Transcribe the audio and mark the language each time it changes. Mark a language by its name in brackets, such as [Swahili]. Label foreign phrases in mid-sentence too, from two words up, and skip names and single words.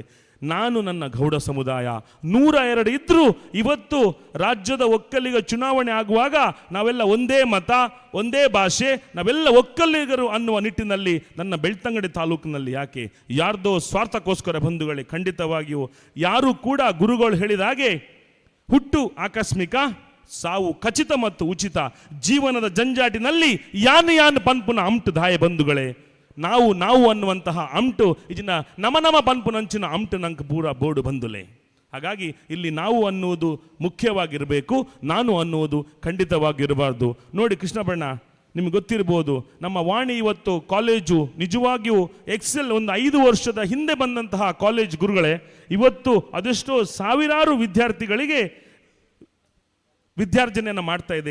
[Kannada] ನಾನು ನನ್ನ ಗೌಡ ಸಮುದಾಯ 102 ಇದ್ದರೂ ಇವತ್ತು ರಾಜ್ಯದ ಒಕ್ಕಲಿಗ ಚುನಾವಣೆ ಆಗುವಾಗ ನಾವೆಲ್ಲ ಒಂದೇ ಮತ, ಒಂದೇ ಭಾಷೆ, ನಾವೆಲ್ಲ ಒಕ್ಕಲಿಗರು ಅನ್ನುವ ನಿಟ್ಟಿನಲ್ಲಿ ನನ್ನ ಬೆಳ್ತಂಗಡಿ ತಾಲೂಕಿನಲ್ಲಿ ಯಾಕೆ ಯಾರ್ದೋ ಸ್ವಾರ್ಥಕ್ಕೋಸ್ಕರ ಬಂಧುಗಳೇ, ಖಂಡಿತವಾಗಿಯೂ ಯಾರು ಕೂಡ ಗುರುಗಳು ಹೇಳಿದ ಹಾಗೆ ಹುಟ್ಟು ಆಕಸ್ಮಿಕ, ಸಾವು ಖಚಿತ ಮತ್ತು ಉಚಿತ. [Tulu] ಜೀವನದ ಜಂಜಾಟಿನಲ್ಲಿ ಯಾನು ಪನ್ಪುನ ಅಂಟು ದಾಯ ಬಂಧುಗಳೇ. [Kannada] ನಾವು ಅನ್ನುವಂತಹ [Tulu] ಅಂಟು ಇದನ್ನ ನಮ ಪನ್ಪುನಂಚಿನ ಅಂಟು ನಂಗೆ ಪೂರ ಬೋರ್ಡು ಬಂದುಲೆ. [Kannada] ಹಾಗಾಗಿ ಇಲ್ಲಿ ನಾವು ಅನ್ನುವುದು ಮುಖ್ಯವಾಗಿರಬೇಕು, ನಾನು ಅನ್ನುವುದು ಖಂಡಿತವಾಗಿರಬಾರ್ದು. ನೋಡಿ ಕೃಷ್ಣಬಣ್ಣ, ನಿಮ್ಗೆ ಗೊತ್ತಿರ್ಬೋದು, ನಮ್ಮ ವಾಣಿ ಇವತ್ತು ಕಾಲೇಜು ನಿಜವಾಗಿಯೂ ಎಕ್ಸೆಲ್ ಒಂದು 5 ವರ್ಷದ ಹಿಂದೆ ಬಂದಂತಹ ಕಾಲೇಜ್ ಗುರುಗಳೇ ಇವತ್ತು ಅದೆಷ್ಟೋ ಸಾವಿರಾರು ವಿದ್ಯಾರ್ಥಿಗಳಿಗೆ ವಿದ್ಯಾರ್ಜನೆಯನ್ನು ಮಾಡ್ತಾ ಇದೆ.